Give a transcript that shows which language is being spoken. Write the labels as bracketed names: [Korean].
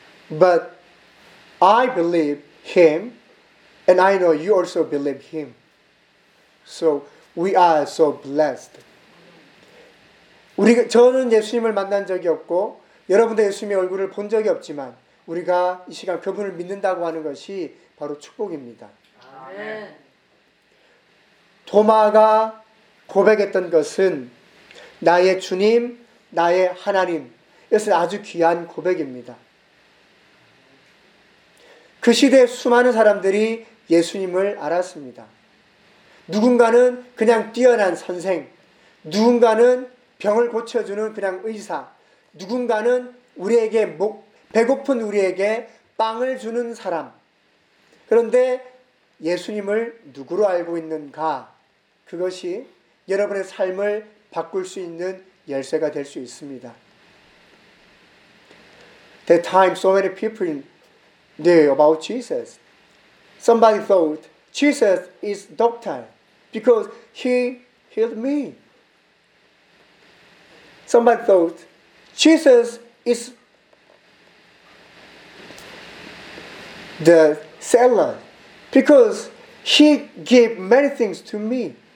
[English] But I believe him, and I know you also believe him. So we are so blessed. [Korean] 우리가 저는 예수님을 만난 적이 없고 여러분도 예수님의 얼굴을 본 적이 없지만 우리가 이 시간 그분을 믿는다고 하는 것이 바로 축복입니다. 아멘. 도마가 고백했던 것은 나의 주님, 나의 하나님. 이것은 아주 귀한 고백입니다. 그 시대 수많은 사람들이 예수님을 알았습니다. 누군가는 그냥 뛰어난 선생, 누군가는 병을 고쳐주는 그냥 의사, 누군가는 우리에게 배고픈 우리에게 빵을 주는 사람. 그런데 예수님을 누구로 알고 있는가? 그것이 여러분의 삶을 바꿀 수 있는 열쇠가 될 수 있습니다. [English] The time so many people knew about Jesus. Somebody thought Jesus is doctor because he healed me. Somebody thought Jesus is the seller because he gave many things to me.